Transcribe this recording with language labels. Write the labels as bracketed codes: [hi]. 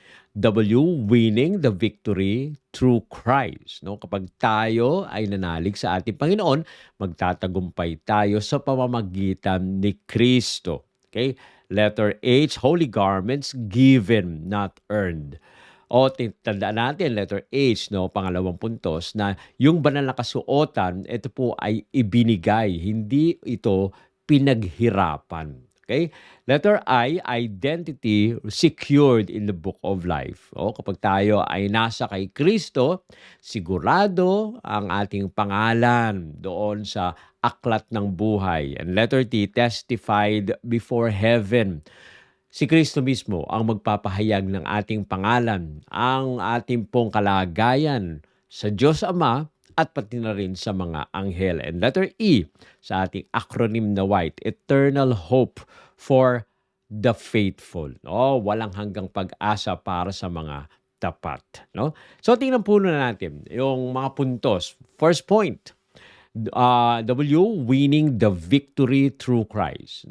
[en] W, winning the victory through Christ. [tl] No? Kapag tayo ay nanalig sa ating Panginoon, magtatagumpay tayo sa pamamagitan ni Kristo. [en] Okay? Letter H, holy garments given, not earned. [tl] O tandaan natin, letter H, no, pangalawang puntos, na yung banal na kasuotan, ito po ay ibinigay, hindi ito pinaghirapan. Okay? [en] Letter I, identity secured in the book of life. [tl] O, kapag tayo ay nasa kay Kristo, sigurado ang ating pangalan doon sa aklat ng buhay. [en] And letter T, testified before heaven. [tl] Si Kristo mismo ang magpapahayag ng ating pangalan, ang ating pong kalagayan sa Diyos Ama at pati na rin sa mga anghel. [en] And letter E [tl] sa ating acronym na [en] white, eternal hope for the faithful. No? [tl] Walang hanggang pag-asa para sa mga tapat. No? So tingnan po na natin yung mga puntos. [en] First point, W, winning the victory through Christ.